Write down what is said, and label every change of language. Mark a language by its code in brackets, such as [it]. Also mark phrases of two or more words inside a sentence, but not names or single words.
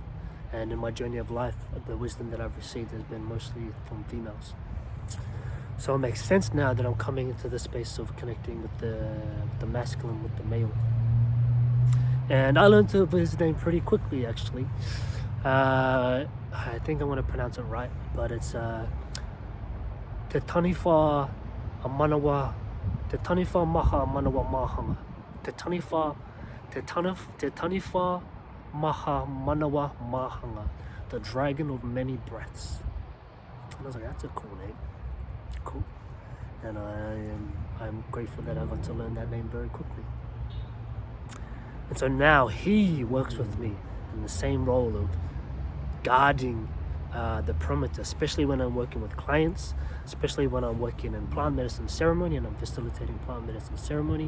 [en] And in my journey of life, the wisdom that I've received has been mostly from females. So it makes sense now that I'm coming into the space of connecting with the masculine, with the male. And I learned his name pretty quickly, actually. I think I'm going to pronounce it right, but it's Taniwha Manawa, Taniwha Maha Manawa Maha, Taniwha Maha Manawa Maha, the dragon of many breaths. And I was like, that's a cool name. Cool. And I'm grateful that I got to learn that name very quickly. And so now he works with me in the same role of guarding the perimeter, especially when I'm working with clients, especially when I'm working in plant medicine ceremony and I'm facilitating plant medicine ceremony.